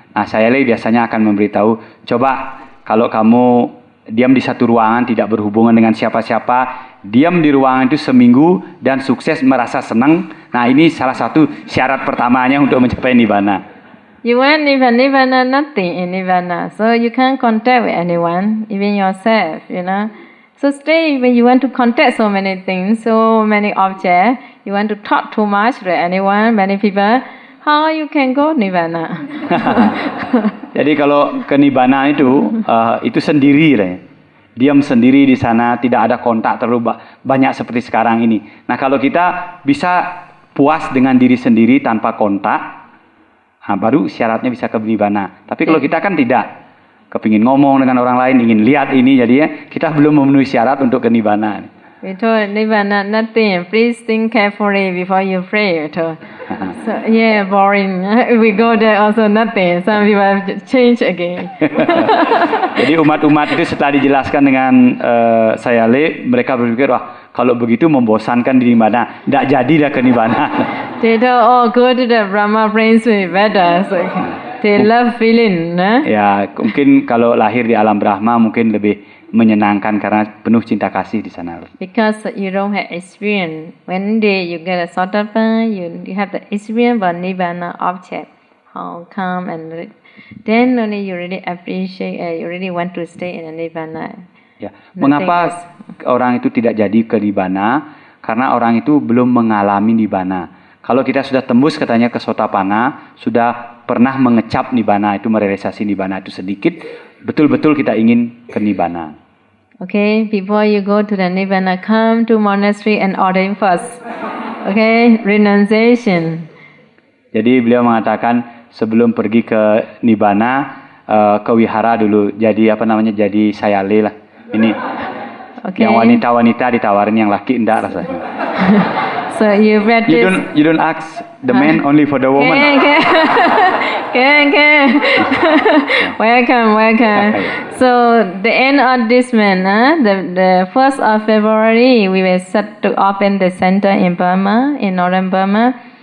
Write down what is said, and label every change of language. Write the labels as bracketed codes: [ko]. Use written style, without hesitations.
[id] Nah, saya biasanya akan memberitahu, coba kalau kamu diam di satu ruangan, tidak berhubungan dengan siapa-siapa, diam di ruangan itu seminggu dan sukses merasa senang. Nah, ini salah satu syarat pertamanya untuk mencapai nibbana. [en] You want nibbana, nothing in nibbana. So you can't contact with anyone, even yourself, So stay when you want to contact so many things, so many objects. You want to talk too much to anyone, many people. How you can go nibbana? [id] Jadi kalau ke nibbana itu sendiri lah ya. Diam sendiri di sana, tidak ada kontak terlalu banyak seperti sekarang ini. Nah kalau kita bisa puas dengan diri sendiri tanpa kontak, baru syaratnya bisa ke nibbana. Tapi kalau kita kan tidak, kepingin ngomong dengan orang lain, ingin lihat ini, jadinya kita belum memenuhi syarat untuk ke nibbana. [en] We told nibbana nothing. Please think carefully before you pray. So boring. We go there also nothing. Some people have changed again. [id] Jadi umat-umat itu setelah dijelaskan dengan Sayale, mereka berpikir wah kalau begitu membosankan di nibbana, tidak jadi dah ke nibbana. [en] They thought go to the Brahma Prince will be better. So, they love feeling. [id] Ya mungkin kalau lahir di alam Brahma mungkin lebih menyenangkan karena penuh cinta kasih di sana. [en] Because you don't have experience. One day you get a sotapan, you have the experience about nibbana object, how calm and then only you really appreciate, you really want to stay in a nibbana. [id] Ya, mengapa orang itu tidak jadi ke nibbana? Karena orang itu belum mengalami nibbana. Kalau kita sudah tembus katanya ke sotapana, sudah pernah mengecap nibbana itu, merealisasi nibbana itu sedikit, betul-betul kita ingin ke nibbana. [en] Okay, before you go to the nibbana, come to monastery and ordain first. Okay, renunciation. [id] Jadi beliau mengatakan sebelum pergi ke nibbana, ke wihara dulu. Jadi jadi sayale lah. Ini [en] okay. [id] Yang wanita-wanita ditawarin, yang laki enggak rasanya. [en] So you practice. You don't ask the man only for the woman. Okay. Okay. Welcome. So the end of this month, the 1st of February, we will set to open the center in Burma, in northern Burma.